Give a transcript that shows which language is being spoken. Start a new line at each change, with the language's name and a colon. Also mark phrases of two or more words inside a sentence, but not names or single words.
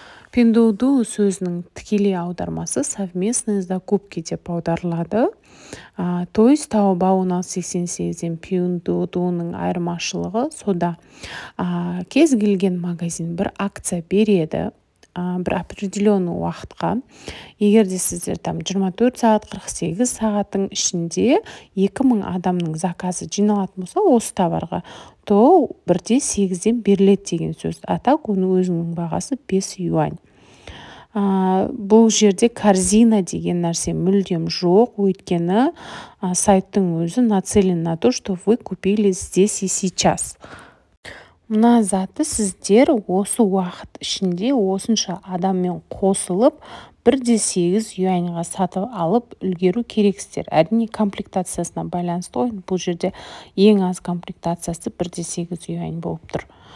Kazakh: Пиндоуду сөзінің тікелей аудармасы
Russian: совместные закупки
Kazakh: деп аударылады.
Russian: То есть
Kazakh: Taobao 88-ден Пиндоудың айырмашылығы сода. Кез келген магазин бір акция береді, бір определенный уақытқа. Егер де сіздер 24 сағат 48 сағаттың ішінде 2000 адамның заказы жиналатын болса осы товарға, то 1/8-ден беріледі деген сөз. Так оның өзінің бағасы 5 юань. Бұл жерде корзина деген нәрсе мүлдем жоқ, өйткені сайттың өзі
Russian: нацелен на то, что вы купили здесь и сейчас.
Kazakh: Мына заты сіздер осы уақыт ішінде осынша адаммен қосылып 1/8 юаньға сатып алып үлгеру керексіздер. Әрине комплектациясына байланысты ғой. Бұл жерде ең аз комплектациясы 1/8 юань болып тұр.